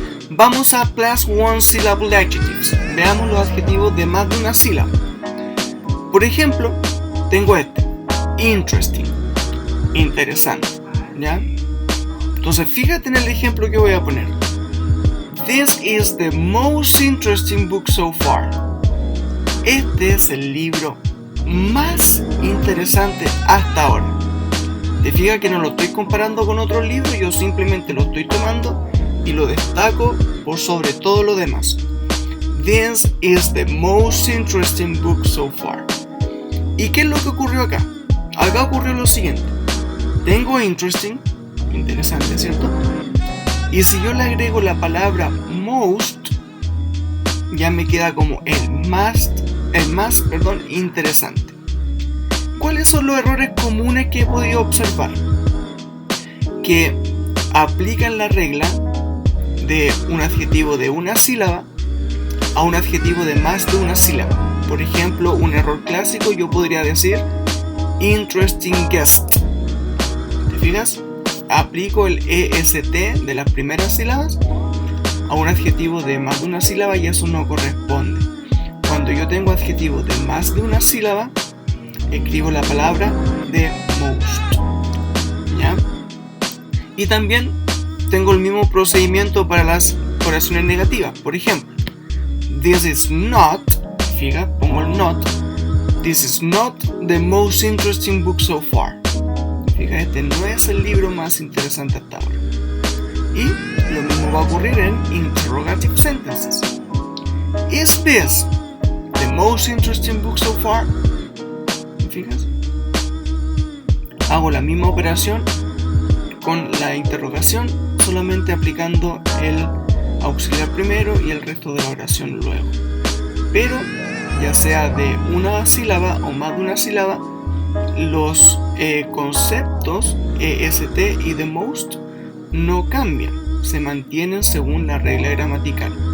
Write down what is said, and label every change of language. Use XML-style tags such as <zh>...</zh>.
<es>Vamos a</es> <en>plus one syllable adjectives.</en> <es>Veamos los adjetivos de más de una sílaba. Por ejemplo, tengo este, interesting, interesante, ¿ya? Entonces fíjate en el ejemplo que voy a poner.</es> <en>This is the most interesting book so far.</en> <es>Este es el libro más interesante hasta ahora. Te fijas que no lo estoy comparando con otros libros, yo simplemente lo estoy tomando y lo destaco por sobre todo lo demás.</es> <en>This is the most interesting book so far.</en> <es>¿Y qué es lo que ocurrió acá? Acá ocurrió lo siguiente. Tengo interesting, interesante, ¿cierto? Y si yo le agrego la palabra most, ya me queda como el más, interesante. ¿Cuáles son los errores comunes que he podido observar? Que aplican la regla de un adjetivo de una sílaba a un adjetivo de más de una sílaba. Por ejemplo, un error clásico, yo podría decir</es> <en>interesting guest.</en> <es>¿Te fijas? Aplico el EST de las primeras sílabas a un adjetivo de más de una sílaba y eso no corresponde. Cuando yo tengo adjetivos de más de una sílaba, escribo la palabra de most, ¿ya? Y también tengo el mismo procedimiento para las oraciones negativas. Por ejemplo,</es> <en>this is not,</en> <es>fíjate, pongo el not.</es> <en>This is not the most interesting book so far.</en> <es>Fíjate, este no es el libro más interesante hasta ahora. Y lo mismo va a ocurrir en</es> <en>interrogative sentences. Is this the most interesting book so far?</en> <es>¿Fijas? Hago la misma operación con la interrogación, solamente aplicando el auxiliar primero y el resto de la oración luego. Pero ya sea de una sílaba o más de una sílaba, los conceptos EST y the most no cambian, se mantienen según la regla gramatical.</es>